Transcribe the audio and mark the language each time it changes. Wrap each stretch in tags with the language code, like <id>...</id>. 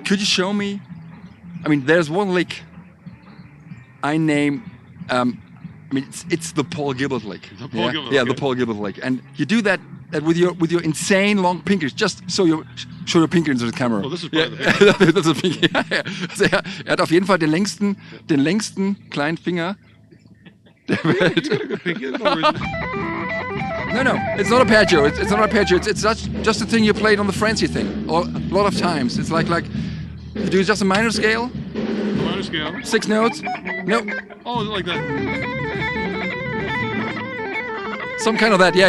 <en>Could you show me? I mean, there's one lick I name. I mean, it's the Paul Gilbert lick. The Paul Gilbert. Yeah, the Paul Gilbert lick, and you do that with your insane long fingers, just so you show your pinky into the camera. Oh, this is part of the</en> <de>das ist pinky. Also hat auf jeden Fall den längsten kleinen Finger der Welt.</de> <en>No, it's not arpeggio. It's not arpeggio. It's just a thing you played on the Francie thing. Or a lot of times. It's like you do just a minor scale. Minor scale. 6 notes. No. Oh, like that. Some kind of that. Yeah.</en>